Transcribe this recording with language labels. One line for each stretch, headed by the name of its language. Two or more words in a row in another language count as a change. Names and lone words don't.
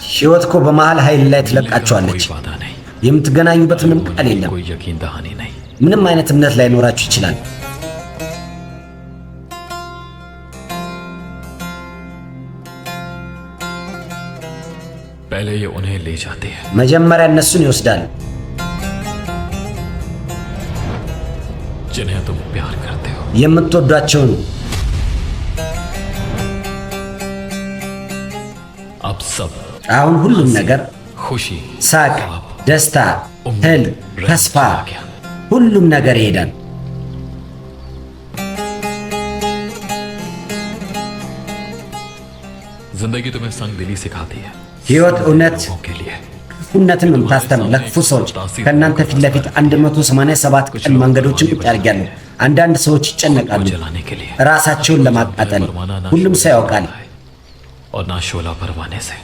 Amharic: ህይወት እኮ በመሃል ኃይል ላይ ትለቃቸዋለች።
Hindi: कोई वादा नहीं,
Amharic: የምትገናኙበት ምንም ቃል የለም።
Hindi: कोई यकीन दहानी नहीं।
Amharic: ምንም አይነት እምነት ላይኖራችሁ ይችላል።
Hindi: पहले ये उन्हें ले जाते हैं,
Amharic: መጀመሪያ እነሱን ይወስዳል።
Hindi: जिन्हें तुम प्यार करते हो।
Amharic: የምትወዷቸውን
Hindi: अब सब
Amharic: አሁን ሁሉም ነገር
Hindi: खुशी,
Amharic: ሳቅ፣ ደስታ፣ ህልም፣ ተስፋ ሁሉም ነገር ይሄዳል።
Hindi: जिंदगी तुम्हें संग दिली सिखाती है।
Amharic: ህይወት እውነት
Hindi: लोगों के लिए
Amharic: ክፉነትን የምታስተምር ለክፉ ሰዎች ከእናንተ ፊት ለፊት 187 ቀን መንገዶችን ቁጭ አድርጊያለሁ። አንዳንድ ሰዎች ይጨነቃሉ
Hindi: जलाने के लिए,
Amharic: ራሳቸውን ለማቃጠል። ሁሉም ሰው ያውቃል
Hindi: और ना शोला परवाने से।